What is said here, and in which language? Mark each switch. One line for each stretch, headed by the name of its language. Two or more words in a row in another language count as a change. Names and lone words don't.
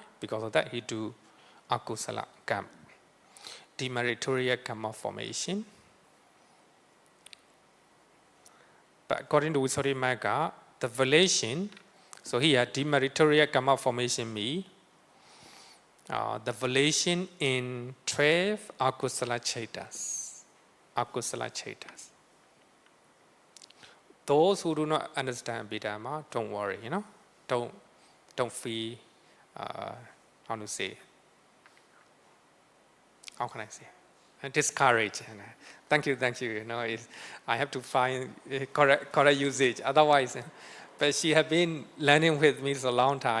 English: Because of that, he do
Pali: akusala karma.
English: Demeritorious karma formation. But according to Visuddhimagga, the violation, so here, demeritorious karma formation means the violation in 12
Pali: akusala chetas. Akusala chetas.
English: Those who do not understand Abhidhamma, don't worry, don't feel, how to say, how can I say, discouraged. Thank you, I have to find correct usage, otherwise, but she has been learning with me for a long time.